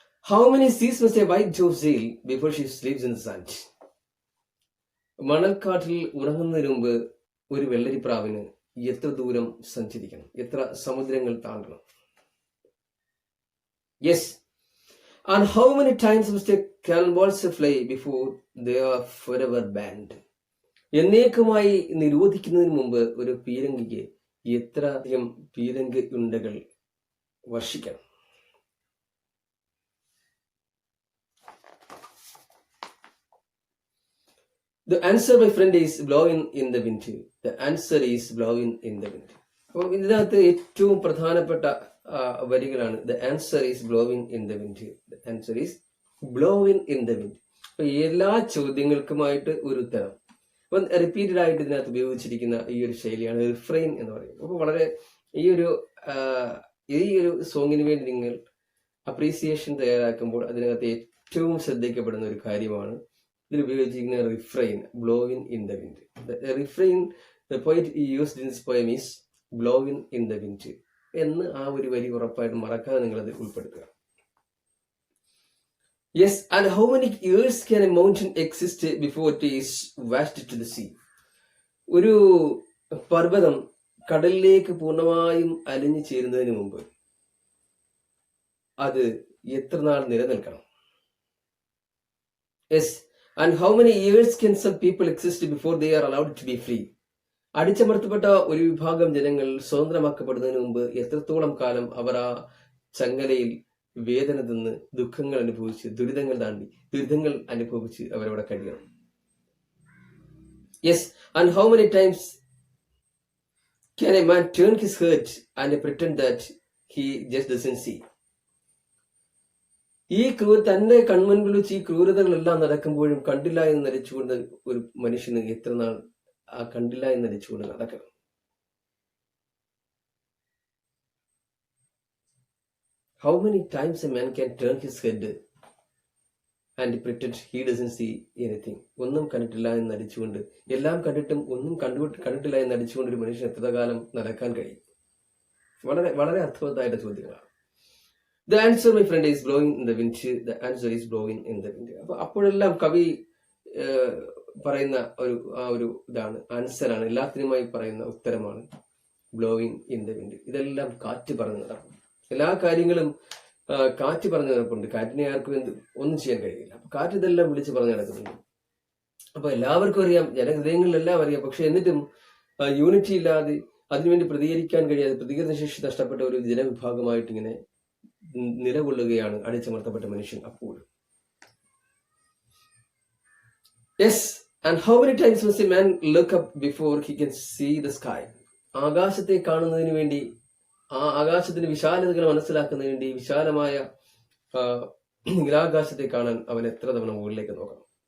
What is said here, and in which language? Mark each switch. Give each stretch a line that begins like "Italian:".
English: How many seas must a white dove sail before she sleeps in the sand.
Malayalam: മണൽക്കാട്ടിൽ ഉറങ്ങുന്നതിന് മുമ്പ് ഒരു വെള്ളരിപ്രാവിന് എത്ര ദൂരം സഞ്ചരിക്കണം, എത്ര സമുദ്രങ്ങൾ താണ്ടണം.
English: Yes. And how many times must a cannonballs fly before they are forever banned?
Malayalam: എന്നേക്കുമായി നിരോധിക്കുന്നതിന് മുമ്പ് ഒരു പീരങ്കിക്ക് എത്ര അധികം പീരങ്കി ഉണ്ടകൾ വർഷിക്കണം.
English: The answer, my friend, is blowing in the wind. The answer is blowing in the wind.
Malayalam: അപ്പോൾ ഇതിനകത്ത് ഏറ്റവും പ്രധാനപ്പെട്ട വരികളാണ്
English: The answer is blowing in the wind. The answer is blowing in the wind.
Malayalam: അപ്പൊ എല്ലാ ചോദ്യങ്ങൾക്കുമായിട്ട് ഒരു ഉത്തരം. അപ്പൊ റിപ്പീറ്റഡ് ആയിട്ട് ഇതിനകത്ത് ഉപയോഗിച്ചിരിക്കുന്ന ഈ ഒരു ശൈലിയാണ് റിഫ്രെയിൻ എന്ന് പറയുന്നത്. അപ്പൊ വളരെ ഈ ഒരു സോങ്ങിന് വേണ്ടി നിങ്ങൾ അപ്രീസിയേഷൻ തയ്യാറാക്കുമ്പോൾ അതിനകത്ത് ഏറ്റവും ശ്രദ്ധിക്കപ്പെടുന്ന ഒരു കാര്യമാണ് ഇതിൽ ഉപയോഗിച്ചിരിക്കുന്ന refrain,
English: Blowing in the wind.
Malayalam: Refrain the poet used in this poem is blowing in the wind എന്ന് ആ ഒരു വരി ഉറപ്പായിട്ടും മറക്കാതെ നിങ്ങളത് ഉൾപ്പെടുത്തുക.
English: Yes, and how many years can a mountain exist before it is washed to the sea?
Malayalam: ഒരു പർവ്വതം കടലിലേക്ക് പൂർണ്ണമായും അലിഞ്ഞു ചേരുന്നതിന് മുമ്പ് അത് എത്ര നാൾ നിലനിൽക്കണം?
English: Yes, and how many years can some people exist before they are allowed to be free?
Malayalam: അടിച്ചമർത്തപ്പെട്ട ഒരു വിഭാഗം ജനങ്ങൾ സ്വതന്ത്രമാക്കപ്പെടുന്നതിന് മുമ്പ് എത്രത്തോളം കാലം അവർ ആ ചങ്ങലയിൽ വേദന തിന്ന് ദുഃഖങ്ങൾ അനുഭവിച്ച് ദുരിതങ്ങൾ അനുഭവിച്ച് അവരവിടെ കഴിയണം.
English: Yes, and how many times can a man turn his heart and pretend that he just doesn't see.
Malayalam: തന്റെ കൺമുൻപിൽ വെച്ച് ഈ ക്രൂരതകളെല്ലാം നടക്കുമ്പോഴും കണ്ടില്ല എന്ന് നടിച്ചുകൊണ്ട് ഒരു മനുഷ്യന് എത്ര നാൾ ആ കണ്ടില്ല എന്ന് നടിച്ചുകൊണ്ട് നടക്കണം?
English: How many times a man can turn his head and pretend he doesn't see anything?
Malayalam: ഒന്നും കണ്ടിട്ടില്ല എന്ന് നടിച്ചുകൊണ്ട്, എല്ലാം കണ്ടിട്ടും ഒന്നും കണ്ടിട്ടില്ല എന്ന് നടിച്ചുകൊണ്ട് ഒരു മനുഷ്യൻ എത്ര കാലം നടക്കാൻ കഴിയും? വളരെ വളരെ അർത്ഥവത്തായിട്ട് ചോദ്യങ്ങളാണ്.
English: The answer, my friend, is blowing in the wind. The answer is blowing in the wind.
Malayalam: അപ്പോഴെല്ലാം കവി പറയുന്ന ഒരു ഇതാണ്, ആൻസറാണ്, എല്ലാത്തിനുമായി പറയുന്ന ഉത്തരമാണ്
English: Blowing in the wind.
Malayalam: ഇതെല്ലാം കാറ്റ് പറഞ്ഞു നടക്കും. എല്ലാ കാര്യങ്ങളും കാറ്റ് പറഞ്ഞു നടപ്പുണ്ട്. കാറ്റിനെ ആർക്കും ഒന്നും ചെയ്യാൻ കഴിയില്ല. അപ്പൊ കാറ്റ് ഇതെല്ലാം വിളിച്ച് പറഞ്ഞു നടക്കുന്നുണ്ട്. അപ്പൊ എല്ലാവർക്കും അറിയാം, ജനഹൃദയങ്ങളിലെല്ലാം അറിയാം. പക്ഷെ എന്നിട്ടും യൂണിറ്റി ഇല്ലാതെ അതിനുവേണ്ടി പ്രതികരിക്കാൻ കഴിയാതെ പ്രതികരണ ശേഷി നഷ്ടപ്പെട്ട ഒരു ജനവിഭാഗമായിട്ട് ഇങ്ങനെ നിലകൊള്ളുകയാണ് അടിച്ചമർത്തപ്പെട്ട മനുഷ്യൻ. അപ്പോഴും
English: Yes, and how many times must a man look up before he can see the sky?
Malayalam: ആകാശത്തെ കാണുന്നതിന് വേണ്ടി, ആ ആകാശത്തിന്റെ വിശാലതകൾ മനസ്സിലാക്കുന്നതിന് വേണ്ടി, വിശാലമായ നീലാകാശത്തെ കാണാൻ അവൻ എത്ര തവണ മുകളിലേക്ക് നോക്കണം?